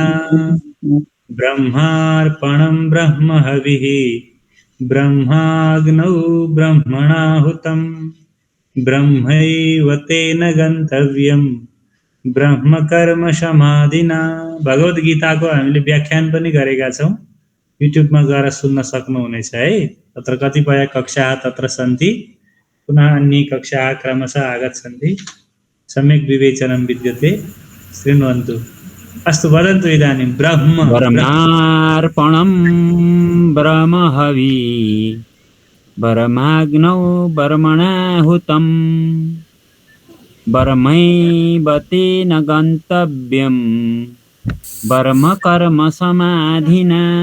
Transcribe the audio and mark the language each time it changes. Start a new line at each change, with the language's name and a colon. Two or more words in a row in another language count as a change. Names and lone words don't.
Sanskrit: ब्रह्मार्पणं ब्रह्म हविः ब्रह्माग्नौ ब्रह्मणाहुतं ब्रह्मैव तेन गन्तव्यं ब्रह्मकर्म समाधिना।
Nepali: भगवत गीताको हामीले व्याख्यान पनि गरेका छौँ, युट्युबमा गएर सुन्न सक्नुहुनेछ है।
Sanskrit: तत्र कतिपय कक्षाः तत्र सन्ति, पुनः अन्य कक्षाः क्रमशः आगच्छन्ति, सम्यक् विवेचनं विद्यते, शृण्वन्तु। अस्तु, वदन्तु इदानीं। ब्रह्मार्पणं ब्रह्महवि ब्रह्माग्नौ ब्रह्मणाहुतं ब्रह्मैव तेन गन्तव्यं ब्रह्मकर्म समाधिना।